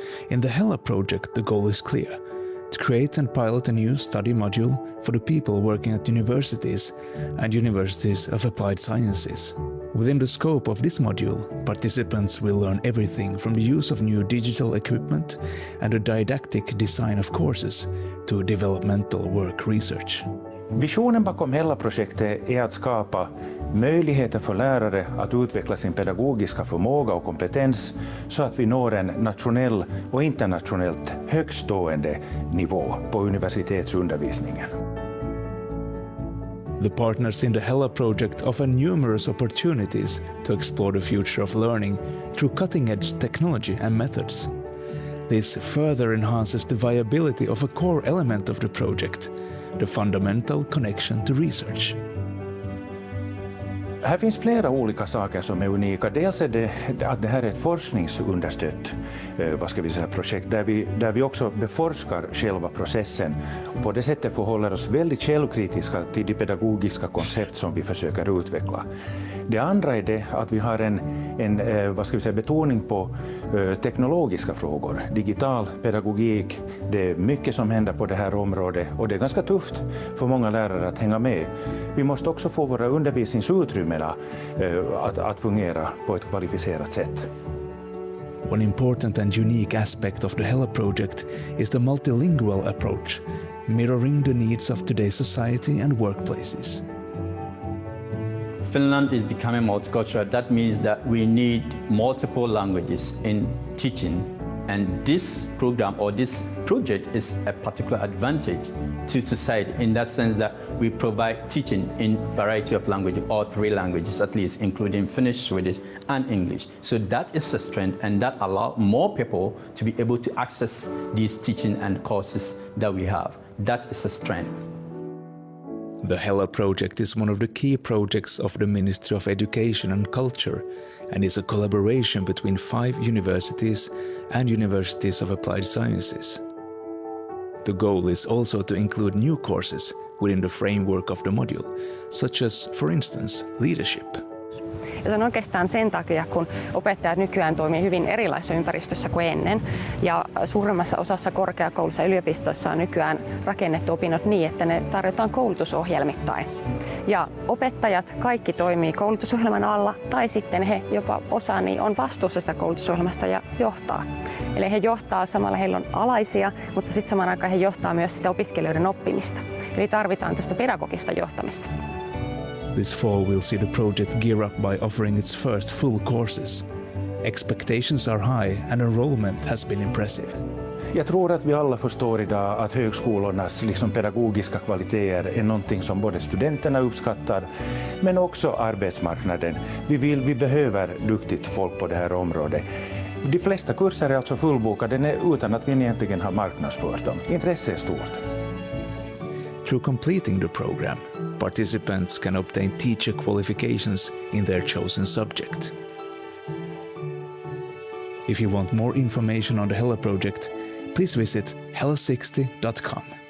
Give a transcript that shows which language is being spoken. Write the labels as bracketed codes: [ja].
[en] In the HELA project, the goal is clear: to create and pilot a new study module for the people working at universities and universities of applied sciences. Within the scope of this module, participants will learn everything from the use of new digital equipment and the didactic design of courses to developmental work research. [sv] Visionen bakom HELA-projektet är att skapa möjligheter för lärare att utveckla sin pedagogiska förmåga och kompetens så att vi når en nationell och internationellt högstående nivå på universitetsundervisningen. [en] The partners in the HELA project offer numerous opportunities to explore the future of learning through cutting-edge technology and methods. This further enhances the viability of a core element of the project, the fundamental connection to research. [sv] Här finns flera olika saker som är unika. Dels är det att det här är ett forskningsunderstött projekt där vi också beforskar själva processen och på det sättet förhåller oss väldigt källkritiska till de pedagogiska koncept som vi försöker utveckla. Det andra är det att vi har en betoning på teknologiska frågor, digital pedagogik. Det är mycket som händer på det här området och det är ganska tufft för många lärare att hänga med. Vi måste också få våra undervisningsutrymmen att fungera på ett kvalificerat sätt. [en] One important and unique aspect of the HELA project is the multilingual approach, mirroring the needs of today's society and workplaces. Finland is becoming multicultural. That means that we need multiple languages in teaching. And this program or this project is a particular advantage to society in that sense that we provide teaching in variety of languages, or 3 languages at least, including Finnish, Swedish, and English. So that is a strength, and that allows more people to be able to access these teaching and courses that we have. That is a strength. The HELA project is one of the key projects of the Ministry of Education and Culture and is a collaboration between 5 universities and universities of applied sciences. The goal is also to include new courses within the framework of the module, such as, for instance, leadership. [fi] Ja se on oikeastaan sen takia, kun opettajat nykyään toimii hyvin erilaisessa ympäristössä kuin ennen. Ja suurimmassa osassa korkeakoulussa ja yliopistoissa on nykyään rakennettu opinnot niin, että ne tarjotaan koulutusohjelmittain. Ja opettajat kaikki toimii koulutusohjelman alla, tai sitten he jopa osa niin on vastuussa sitä koulutusohjelmasta ja johtaa. Eli he johtaa samalla, heillä on alaisia, mutta sitten samaan aikaan he johtaa myös sitä opiskelijoiden oppimista. Eli tarvitaan tästä pedagogista johtamista. [en] This fall we'll see the project gear up by offering its first full courses. Expectations are high and enrollment has been impressive. [sv] Jag tror att vi alla förstår idag att högskolornas pedagogiska kvaliteter är någonting som både studenterna uppskattar men också arbetsmarknaden. Vi behöver duktigt folk på det här området. De flesta kurser är alltså fullbokade utan att vi egentligen har marknadsfört dem. Intresset är stort. [en] Through completing the program, participants can obtain teacher qualifications in their chosen subject. If you want more information on the HELA project, please visit hela60.com.